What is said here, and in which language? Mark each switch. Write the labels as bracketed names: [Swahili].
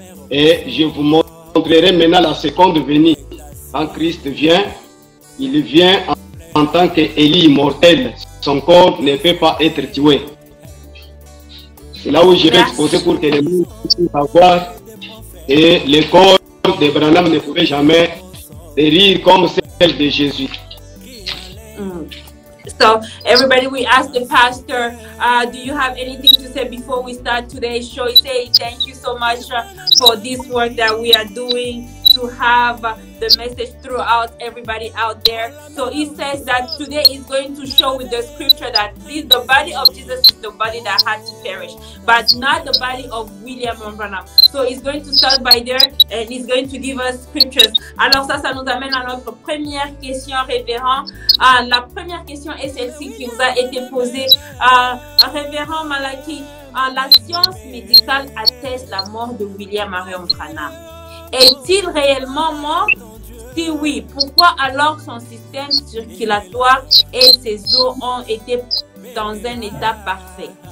[French] Et je vous montrerai maintenant la seconde venue. Quand Christ vient, il vient en tant qu'Élie immortel. Son corps ne peut pas être tué. C'est là où je vais exposer pour que les gens puissent savoir que le corps de Branham ne pouvait jamais périr comme celle de Jésus. [English] So, everybody, we asked the pastor, do you have anything to say before we start today's show? He said, thank you so much for this work that we are doing to have the message throughout everybody out there. So he says that today is going to show with the scripture that the body of Jesus is the body that had to perish, but not the body of William Branham. So he's going to start by there and he's going to give us scriptures. [French] Alors ça nous amène à notre première question, révérend. La première question est celle-ci qui nous a été posée. Révérend Malaki, la science médicale atteste la mort de William Branham. Est-il réellement mort? Si oui, pourquoi alors son système circulatoire et ses os ont été dans un état parfait?